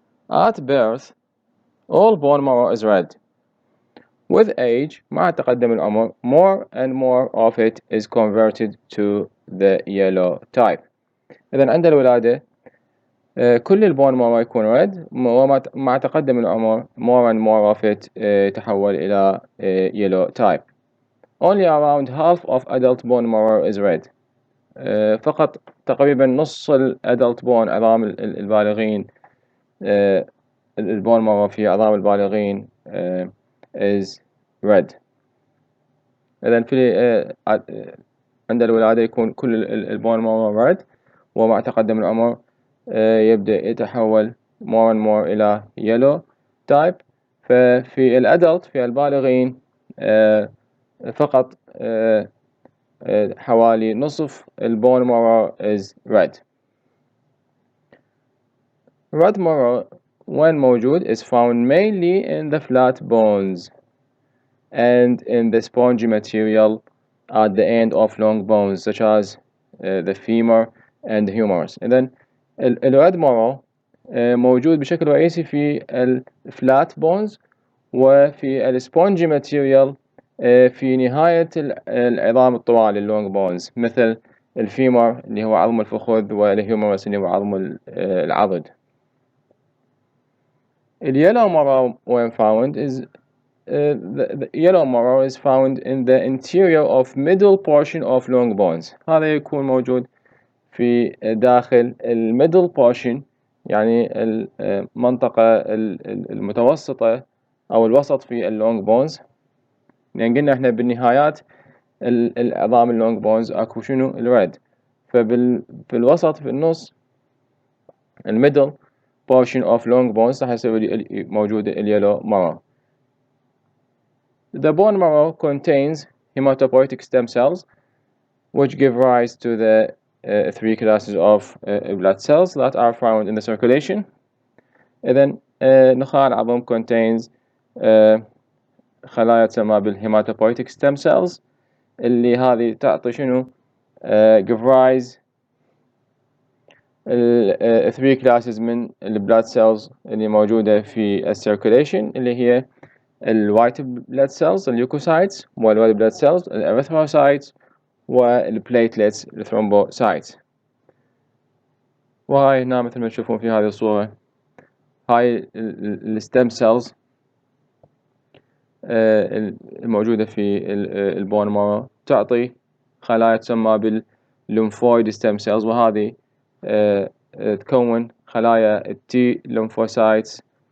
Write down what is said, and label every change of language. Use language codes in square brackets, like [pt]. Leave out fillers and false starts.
[en] At birth all bone marrow is red. With age [ar] مع تقدم العمر [en] more and more of it is converted to the yellow type. [ar] إذن عند الولادة كل البون مارو يكون red، ومع تقدم العمر [en] more and more of it [ar] تحول إلى yellow type. [en] Only around half of adult bone marrow is red. [ar] فقط تقريبا نص adult bone عظام البالغين، البون مارو في عظام البالغين is red. إذن في عند الولادة يكون كل البون مارو red، ومع تقدم العمر يبدأ يتحول [en] more and more [ar] إلى yellow type. ففي الأدلت في البالغين فقط حوالي نصف البون مارو is red. [en] Red marrow when [ar] موجود [en] is found mainly in the flat bones and in the spongy material at the end of long bones such as the femur and the humerus. [ar] إذن الred marrow موجود بشكل رئيسي في الفلات بونز وفي السبونجي ماتيريال في نهاية العظام الطوال اللونج بونز، مثل الفيمر اللي هو عظم الفخذ والهيومرس اللي هو عظم العضد. [en] اليلو marrow when found is the yellow marrow is found in the interior of middle portion of long bones. [ar] هذا يكون موجود في داخل middle portion، يعني المنطقة المتوسطة أو الوسط في اللونج بونز. يعني قلنا إحنا بالنهايات العظام اللونج بونز أكو شنو الريد، في الوسط في النص الميدل portion of long bones راح يصير موجود اليلو marrow. [en] The bone marrow contains hematopoietic stem cells which give rise to the three classes of blood cells that are found in the circulation. [ar] إذن نخاع العظم contains خلايا تسمى بالhematopoietic stem cells اللي هذه تعطي شنو [en] give rise [ar] three classes من blood cells اللي موجودة في circulation، اللي هي white blood cells leukocytes والred blood cells erythrocytes والplatelets thrombocytes. وهاي هنا مثل ما تشوفون في هذه الصورة هاي الستيم سيلز الموجودة في البون مارو تعطي خلايا تسمى بالليمفويد ستيم سيلز، وهذه تكون خلايا التي ليمفوسايتس